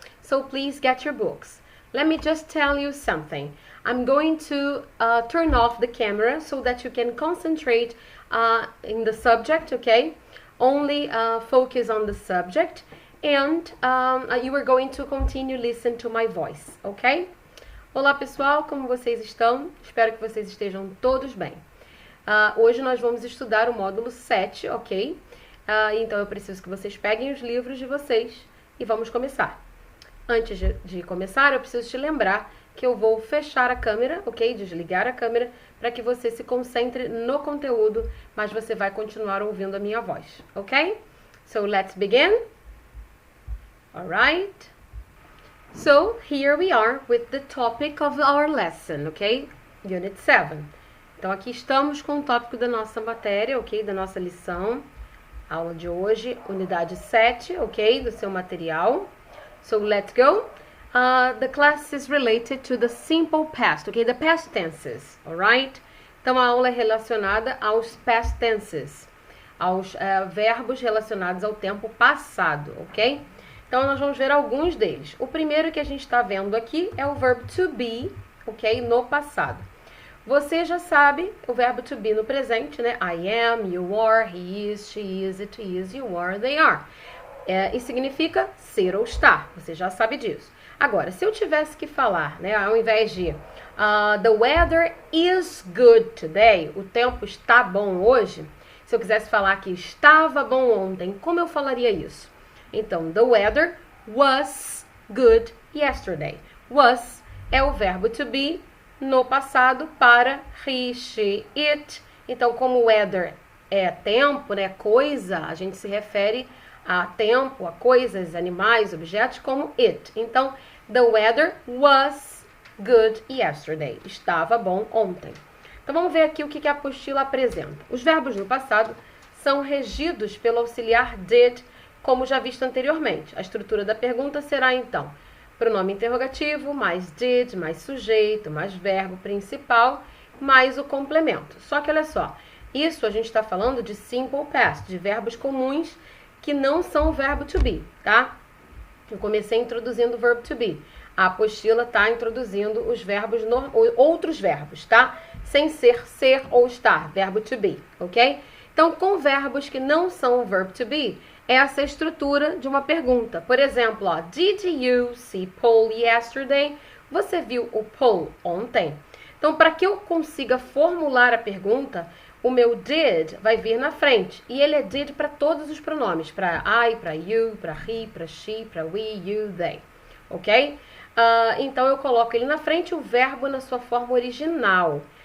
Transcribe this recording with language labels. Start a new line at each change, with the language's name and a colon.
English: So please get your books. Let me just tell you something. I'm going to turn off the camera so that you can concentrate in the subject, okay? Only focus on the subject and you are going to continue listen to my voice, okay?
Portuguese: Olá pessoal, como vocês estão? Espero que vocês estejam todos bem. Hoje nós vamos estudar o módulo 7, ok? Então eu preciso que vocês peguem os livros de vocês e vamos começar. Antes de começar, eu preciso te lembrar que eu vou fechar a câmera, ok? Desligar a câmera para que você se concentre no conteúdo, mas você vai continuar ouvindo a minha voz, ok?
English: So let's begin. Alright. So here we are with the topic of our lesson, ok? Unit 7.
Portuguese: Então aqui estamos com o tópico da nossa matéria, ok? Da nossa lição. Aula de hoje, unidade 7, ok? Do seu material.
English: So let's go. The class is related to the simple past, okay? The past tenses, alright?
Portuguese: Então a aula é relacionada aos past tenses, aos verbos relacionados ao tempo passado, ok? Então nós vamos ver alguns deles. O primeiro que a gente está vendo aqui é o verbo to be, ok? No passado. Você já sabe o verbo to be no presente, né?
English: I am, you are, he is, she is, it is, you are, they are.
Portuguese: E significa ser ou estar. Você já sabe disso. Agora, se eu tivesse que falar, né? Ao invés de
English: the weather is good today,
Portuguese: o tempo está bom hoje. Se eu quisesse falar que estava bom ontem, como eu falaria isso? Então,
English: the weather was good yesterday.
Portuguese: Was é o verbo to be no passado para he, she, it. Então, como weather é tempo, né, coisa, a gente se refere a tempo, a coisas, animais, objetos, como it. Então,
English: the weather was good yesterday.
Portuguese: Estava bom ontem. Então, vamos ver aqui o que a apostila apresenta. Os verbos no passado são regidos pelo auxiliar did, como já visto anteriormente. A estrutura da pergunta será, então, pronome interrogativo, mais did, mais sujeito, mais verbo principal, mais o complemento. Só que olha só, isso a gente está falando de simple past, de verbos comuns que não são o verbo to be, tá? Eu comecei introduzindo o verbo to be. A apostila está introduzindo os verbos, outros verbos, tá? Sem ser ou estar, verbo to be, ok? Então, com verbos que não são o verbo to be, essa é a estrutura de uma pergunta. Por exemplo, ó,
English: did you see Paul yesterday?
Portuguese: Você viu o Paul ontem? Então, para que eu consiga formular a pergunta, o meu did vai vir na frente. E ele é did para todos os pronomes. Para I, para you, para he, para she, para we, you, they. Ok? Então, eu coloco ele na frente, o verbo na sua forma original.